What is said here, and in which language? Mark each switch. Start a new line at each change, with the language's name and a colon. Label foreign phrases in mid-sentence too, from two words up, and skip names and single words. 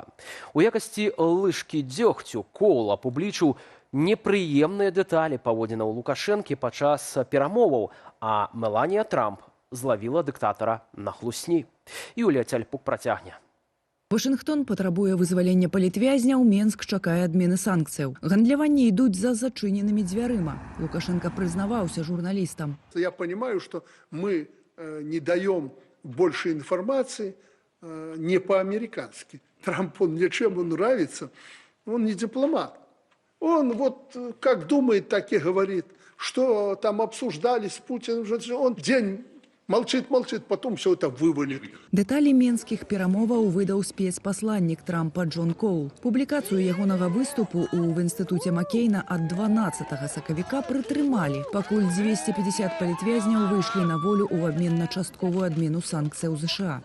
Belarusian: У якасці лыжкі дзёгцю Кол апублічыў непрыемныя дэталі паводзінаў Лукашэнкі падчас перамоваў, а Меланія Трамп злавіла дыктатара на хлусні. Юлія Цяльпук працягне. Вашынгтон патрабуе вызвалення палітвязняў, Менск чакае адмены санкцыяў. Гандляванні ідуць за зачыненымі дзвярыма. Лукашенко прызнаваўся журналістам.
Russian: Я понимаю, что мы не даем больше информации не по-американски. Трамп, мне чем он нравится, он не дипломат. Он как думает, так и говорит. Что там обсуждали с Путиным, он день молчит, потом все это вывалит.
Belarusian: Дэталі менскіх перамоваў выдаў спецпасланнік Трампа Джон Кол. Публікацыю ягонага выступу ў інстытуце Маккейна ад 12 сакавіка прытрымалі, пакуль 250 палітвязняў выйшлі на волю ў абмен на частковую адмену санкцыяў ЗША.